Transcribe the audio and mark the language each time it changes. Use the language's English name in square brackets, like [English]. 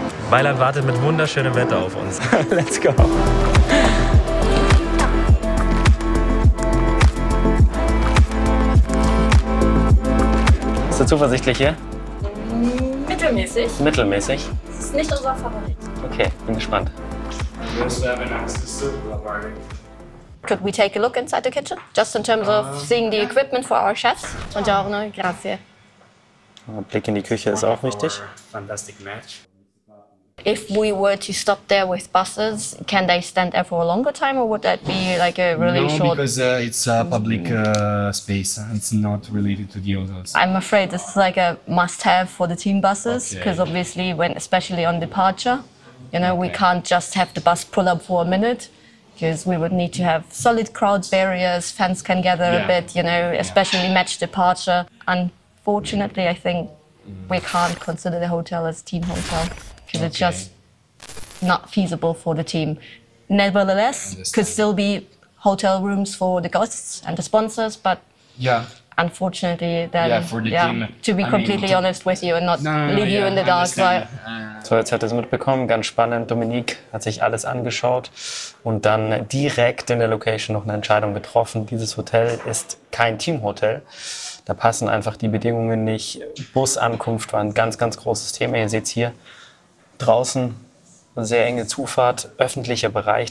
[German] Mailand wartet mit wunderschönem Wetter auf uns. [English] Let's go. [German] Bist du zuversichtlich hier? Mittelmäßig. Mittelmäßig. Das ist nicht unser Favorit. Okay, bin gespannt. [English] Could we take a look inside the kitchen? Just in terms of seeing the equipment for our chefs? [Italian] Buongiorno, grazie. [German] Ein Blick in die Küche ist auch wichtig. [English] Fantastic match. If we were to stop there with buses, can they stand there for a longer time, or would that be like a really No, short? because it's a public space. It's not related to the hotels. I'm afraid this is like a must-have for the team buses, because obviously, when especially on departure, you know, we can't just have the bus pull up for a minute, because we would need to have solid crowd barriers. Fans can gather a bit, you know, especially match departure. Unfortunately, I think we can't consider the hotel as team hotel, because it's just not feasible for the team. Nevertheless, could still be hotel rooms for the guests and the sponsors, but unfortunately, then, for the team. to be completely honest with you and not leave you in the dark. Right? [German] So, jetzt hat er es mitbekommen, ganz spannend. Dominique hat sich alles angeschaut und dann direkt in der Location noch eine Entscheidung getroffen. Dieses Hotel ist kein Teamhotel. Da passen einfach die Bedingungen nicht. Busankunft war ein ganz, ganz großes Thema. Ihr seht es hier draußen, eine sehr enge Zufahrt, öffentlicher Bereich.